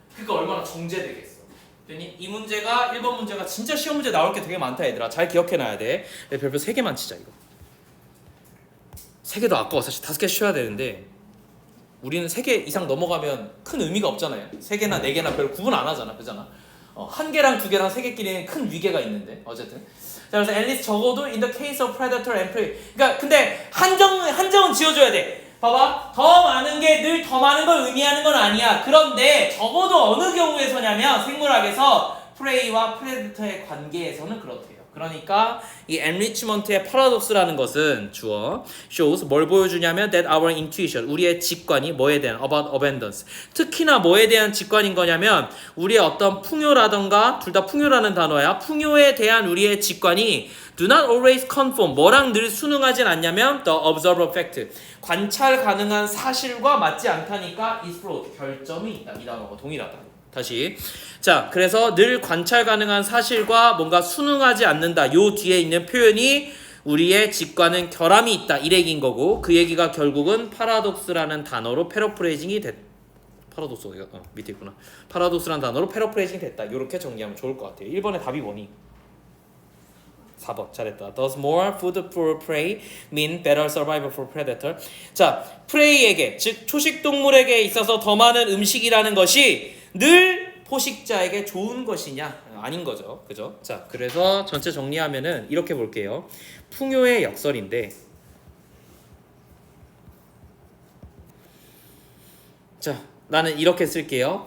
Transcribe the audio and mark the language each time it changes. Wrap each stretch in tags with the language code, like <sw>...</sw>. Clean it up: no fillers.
<ko>그러니까 얼마나 정제되겠어. 이 문제가 1번 문제가 진짜 시험 문제 나올 게 되게 많다 얘들아. 잘 기억해놔야 돼. 별표 3개만 치자 이거. 3개도 아까워. 사실 5개 쉬어야 되는데 우리는 3개 이상 넘어가면 큰 의미가 없잖아요. 3개나 4개나 별 구분 안 하잖아. 그잖아. 1개랑 2개랑 3개끼리는 큰 위계가 있는데 어쨌든. 자, 그래서</ko> <en>at least</en> <ko>적어도</ko> <en>in the case of predator and prey.</en> <ko>그러니까 근데 한정은 지어줘야 돼. 봐봐. 더 많은 게 늘 더 많은 걸 의미하는 건 아니야. 그런데 적어도 어느 경우에서냐면 생물학에서 prey와 predator의 관계에서는 그렇대요. 그러니까 이 enrichment의 paradox라는 것은 주어 shows 뭘 보여주냐면</ko> <en>that our intuition</en> <ko>우리의 직관이 뭐에 대한</ko> <en>about abundance</en> <ko>특히나 뭐에 대한 직관인 거냐면 우리의 어떤 풍요라던가 둘 다 풍요라는 단어야 풍요에 대한 우리의 직관이</ko> <en>do not always conform</en> <ko>뭐랑 늘 순응하진 않냐면</ko> <en>the observable fact</en> <ko>관찰 가능한 사실과 맞지 않다니까</ko> <en>is flawed</en> <ko>결점이 있다 이 단어가 동일하다. 다시 자 그래서 늘 관찰 가능한 사실과 뭔가 순응하지 않는다 요 뒤에 있는 표현이 우리의 직관은 결함이 있다 이 얘기인 거고 그 얘기가 결국은 파라독스라는 단어로 패러프레이징이 됐 파라독스 어디가 밑에 있구나 파라독스라는 단어로 패러프레이징이 됐다 이렇게 정리하면 좋을 것 같아요. 1번의 답이 뭐니? 4번 잘했다.</ko> <en>Does more food for prey mean better survival for predator?</en> <ko>자, 프레이에게 즉 초식 동물에게 있어서 더 많은 음식이라는 것이 늘 포식자에게 좋은 것이냐? 아닌 거죠. 그죠? 자, 그래서 전체 정리하면은 이렇게 볼게요. 풍요의 역설인데 자, 나는 이렇게 쓸게요.</ko>